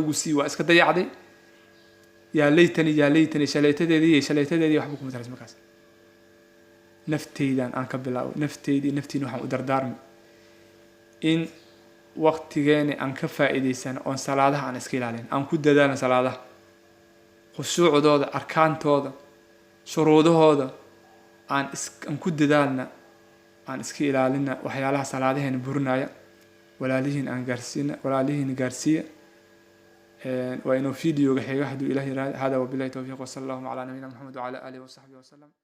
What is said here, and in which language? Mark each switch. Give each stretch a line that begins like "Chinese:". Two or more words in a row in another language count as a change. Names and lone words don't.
Somali: lagu sii waa iska dayacday yaa laytani shalaytadeedii waxba kuma taras markaas nafteydan aan ka bilaabo naftiina waxaan u dardaarmi in waqtigeena aan ka faa'iidaysano oon salaadaha aan iska ilaalin aan ku dadaalno salaadaha khushuucdooda arkaantooda shuruudahooda aan ku dadaalna aan iska ilaalina waxyaalaha salaadaheena burinaya walaalihiin gaarsiiya waa inuu fiidiyoga xiga hadduu ilaah yiraahdo hada
Arabic: وبالله التوفيق وصلى الله على نبينا محمد وعلى آله وصحبه وسلم